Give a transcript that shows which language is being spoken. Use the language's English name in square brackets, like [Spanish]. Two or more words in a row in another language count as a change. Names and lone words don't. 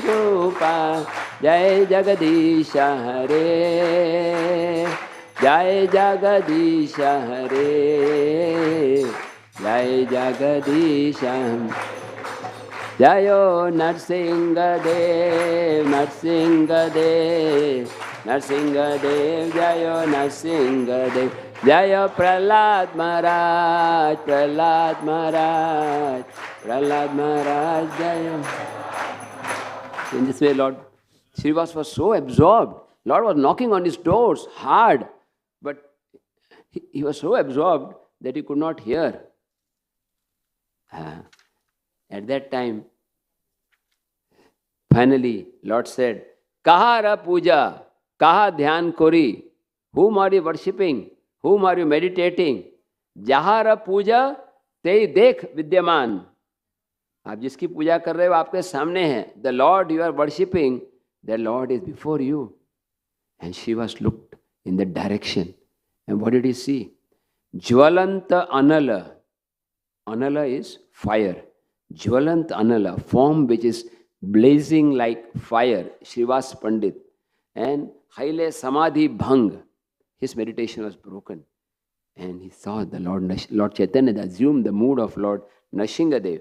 [Sanskrit] Rupa Jai Jagadisha Hare Jai Jagadisha Hare Jai Jagadisha Jayo Narsimhadev Narsimhadev Narsimhadev Jayo Narsimhadev Jayo Prahlada Maharaj Prahlada Maharaj Prahlada Maharaj Jayo. [English] In this way, Lord Srivas was so absorbed. Lord was knocking on his doors hard, but he was so absorbed that he could not hear. At that time, finally, Lord said, [Bangla] Kahara puja, kaha dhyan kori. [English] Whom are you worshipping? Whom are you meditating? [Bangla] Jahara puja, te dekh vidyaman. [Hindi] आप जिसकी पूजा कर रहे हो आपके सामने है. [English] The Lord you are worshipping, the Lord is before you. And Srivas looked in that direction. And what did he see? [Bangla] Jvalanta Anala. [English] Anala is fire. [Bangla] Jvalant Anala, [English] form which is blazing like fire. Srivas Pandit. And [Bangla] Haile Samadhi Bhang. [English] His meditation was broken. And he saw the Lord Chaitanya assumed the mood of Lord Narsimhadev.